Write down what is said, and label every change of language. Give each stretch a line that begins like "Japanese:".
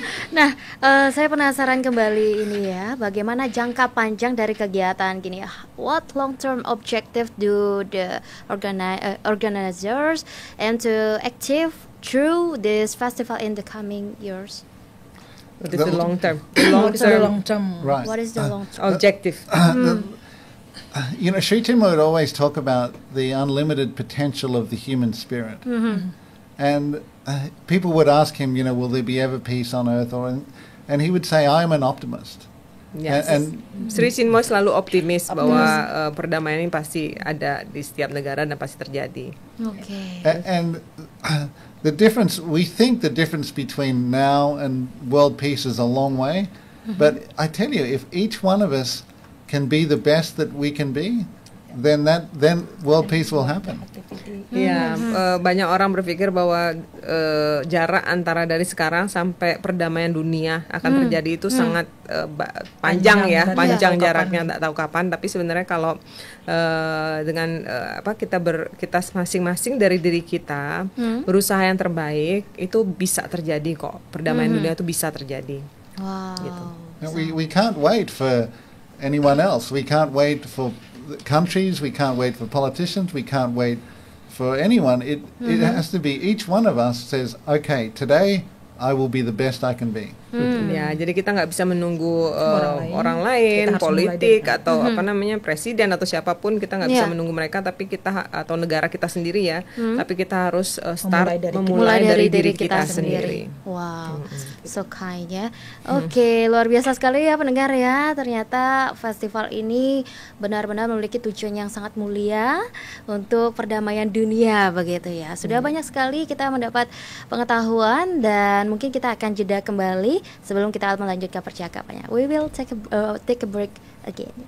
Indonesian: Nah, saya penasaran kembali ini ya, bagaimana jangka panjang dari kegiatan gini?
English: What long-term objective do the organizers and to achieve through this festival in the coming years? What is the long term? Right. What is the long-term objective? You know, Sri Chinmoy would always talk about the unlimited potential of the human spirit. And people would ask him, you know, will there be ever peace on earth? And he would say, I'm an optimist. Yes.
Indonesian: And Sri Chinmoy selalu optimis bahwa perdamaian ini pasti ada di setiap negara dan pasti terjadi.
English: And the difference, we think the difference between now and world peace is a long way. But I tell you, if each one of us can be the best that we can be, then world peace will happen.
Indonesian: Ya, banyak orang berpikir bahwa jarak antara dari sekarang sampai perdamaian dunia akan terjadi itu sangat panjang jaraknya, tak tahu kapan. Tapi sebenarnya kalau dengan kita masing-masing dari diri kita berusaha yang terbaik, itu bisa terjadi kok. Perdamaian dunia itu bisa terjadi. Wow. Gitu.
English: We can't wait for anyone else. We can't wait for countries, we can't wait for politicians, we can't wait for anyone. It has to be each one of us says, okay, today I will be the best I can be.
Indonesian: Ya, jadi kita nggak bisa menunggu orang lain politik atau presiden atau siapapun, kita nggak bisa menunggu mereka, tapi kita atau negara kita sendiri ya, tapi kita harus memulai dari diri kita sendiri.
English: Wow, so kind ya.
Indonesian: Oke, luar biasa sekali ya pendengar ya. Ternyata festival ini benar-benar memiliki tujuan yang sangat mulia untuk perdamaian dunia begitu ya. Sudah banyak sekali kita mendapat pengetahuan dan mungkin kita akan jeda kembali sebelum kita melanjutkan percakapannya.
English: We will take a break again.